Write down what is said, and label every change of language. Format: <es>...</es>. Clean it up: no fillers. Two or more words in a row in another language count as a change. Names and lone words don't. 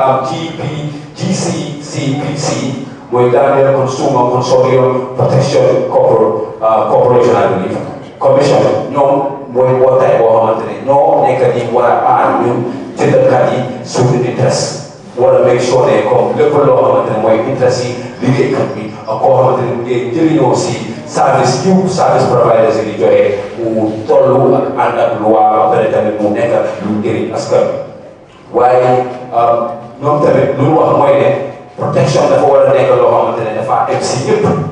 <wo>GCCPC mooy Gambia Consumer Consortium Protection Corporation</wo> <en>I believe</en> <wo>commission ñoom mooy mbootaay boo xamante ne ñoo nekk di war a aar ñun jëndkat yi suñu interest war a</wo> <en>make sure</en> <wo>ne comme lépp loo xamante ne mooy interest yi liggéeykat bi ak koo xamante ne mu ngi jëriñoo si</wo> <en>service providers</en> <wo>yi di joxe mu tollu ak ànd ak loi ba pare tamit mu nekk lu njëriñ askan bi waaye ñoom tamit lu ñu wax mooy ne protection dafa war a nekk loo xamante ne dafa am si ñëpp</wo>